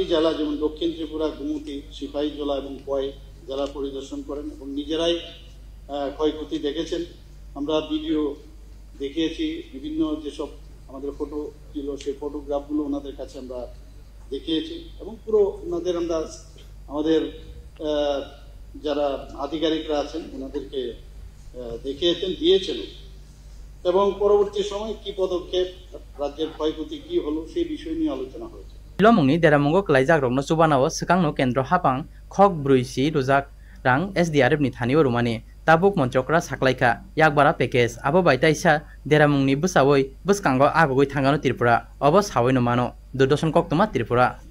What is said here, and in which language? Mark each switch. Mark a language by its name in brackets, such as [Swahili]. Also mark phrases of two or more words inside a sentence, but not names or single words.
[Bangla] জেলা যেমন দক্ষিণ ত্রিপুরা গোমতী সিপাহীজলা এবং কয় জেলা পরিদর্শন করেন এবং নিজেরাই ক্ষয়ক্ষতি দেখেছেন আমরা ভিডিও দেখিয়েছি বিভিন্ন যেসব আমাদের ফটো ছিল সেই ফটোগ্রাফগুলো ওনাদের কাছে আমরা দেখিয়েছি এবং পুরো ওনাদের আমরা আমাদের যারা আধিকারিকরা আছেন ওনাদেরকে দেখিয়েছেন দিয়েছেন এবং পরবর্তী সময় কি পদক্ষেপ রাজ্যের ক্ষয়ক্ষতি কি হলো সেই বিষয় নিয়ে আলোচনা হয়েছে [Kok Borok] Lomungni deramongo klaijak rokno subanawo sekangno kendro hapang khok bruisi rujak rang SDRF ni thanio rumani tabuk montrokra saklaika yakbara package abo baitaisa deramungni busawoi buskango agogoi thangano Tripura obo sawoi no mano Durdoshan Koktuma Tripura